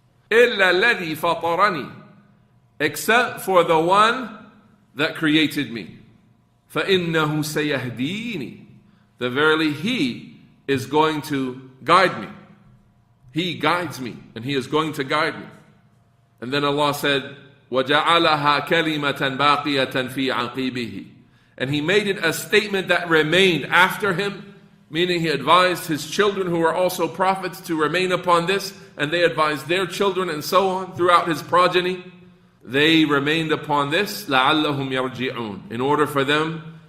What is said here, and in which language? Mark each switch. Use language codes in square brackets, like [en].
[ar] إِلَّا الَّذِي فَطَرَنِي. [en] Except for the one that created me. [ar] فَإِنَّهُ سَيَهْدِينِ. [en] That verily He is going to guide me. He guides me, and He is going to guide me. And then Allah said, [ar] وَجَعَلَهَا كَلِمَةً بَاقِيَةً فِي عَقِبِهِ. [en] And He made it a statement that remained after Him, meaning He advised His children who are also prophets to remain upon this, and they advised their children and so on throughout His progeny. They remained upon this, [ar] لَعَلَّهُمْ يَرْجِعُونَ, [en] in order for them